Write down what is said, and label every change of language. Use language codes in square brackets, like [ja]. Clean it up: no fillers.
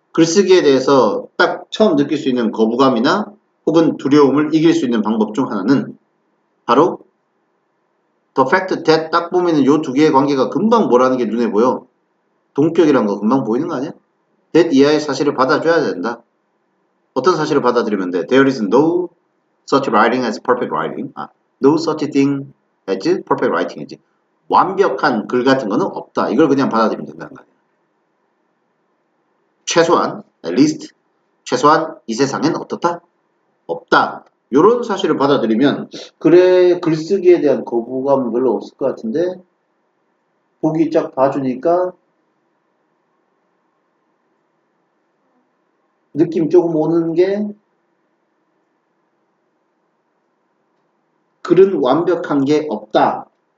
[ko] 글쓰기에 대해서 딱 처음 느낄 수 있는 거부감이나 혹은 두려움을 이길 수 있는 방법 중 하나는 바로 [en] the fact that [ko] 딱 보면은 요 두 개의 관계가 금방 뭐라는 게 눈에 보여. 동격이란 거 금방 보이는 거 아니야? that 이하의 사실을 받아줘야 된다. 어떤 사실을 받아들이면 돼? [en] There is no such writing as perfect writing. No such thing as perfect writing이지. [ko] 완벽한 글 같은 거는 없다. 이걸 그냥 받아들이면 된다는 거 아니야. 최소한, at least, 최소한 이 세상엔 어떻다? 없다. 이런 사실을 받아들이면 그래 글쓰기에 대한 거부감은 별로 없을 것 같은데 보기 쫙 봐주니까 느낌 조금 오는 게 글은 완벽한 게 없다.